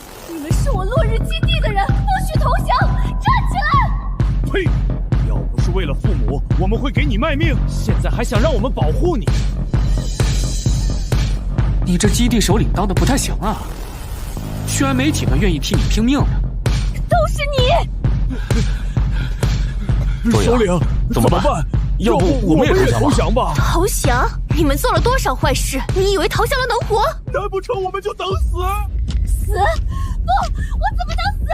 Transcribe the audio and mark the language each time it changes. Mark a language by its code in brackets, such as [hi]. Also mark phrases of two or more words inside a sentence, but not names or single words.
[zh] 你們是我落日基地的人，不許投降！站起來！呸！要不是為了父母，我們會給你賣命。現在還想讓我們保護你？你這基地首領當得不太行啊，居然沒幾個願意替你拼命的。都是你！首領，怎麼辦？要不我們也投降吧？投降？你們做了多少壞事？你以為投降了能活？難不成我們就等死？死？不，我怎麼能死？